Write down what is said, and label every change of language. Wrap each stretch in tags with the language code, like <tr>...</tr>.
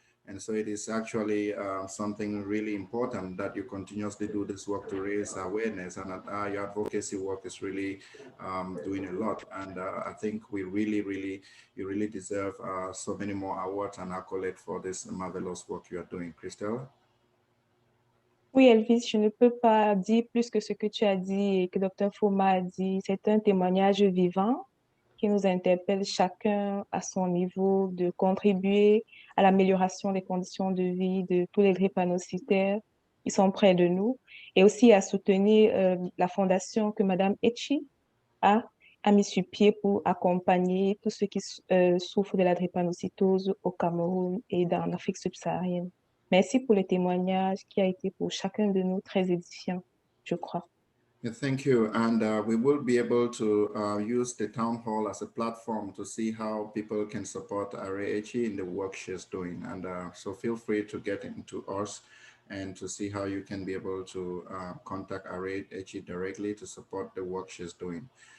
<en>And so it is actually something really important that you continuously do this work to raise awareness, and your advocacy work is really doing a lot. And I think you really deserve so many more awards and accolades for this marvelous work you are doing. Christelle?</en> <fr>Oui, Elvis, je ne peux pas dire plus que ce que tu as dit et que Dr. Foma a dit. C'est un témoignage vivant qui nous interpelle chacun à son niveau de contribuer à l'amélioration des conditions de vie de tous les drépanocytaires qui sont près de nous, et aussi à soutenir la fondation que Madame Etchi a mis sur pied pour accompagner tous ceux qui souffrent de la drépanocytose au Cameroun et dans l'Afrique subsaharienne. Merci pour le témoignage qui a été pour chacun de nous très édifiant, je crois.</fr> <en>Yeah, thank you. And we will be able to use the town hall as a platform to see how people can support RAHE in the work she's doing. And so feel free to get into us and to see how you can be able to contact RAHE directly to support the work she's doing.</en>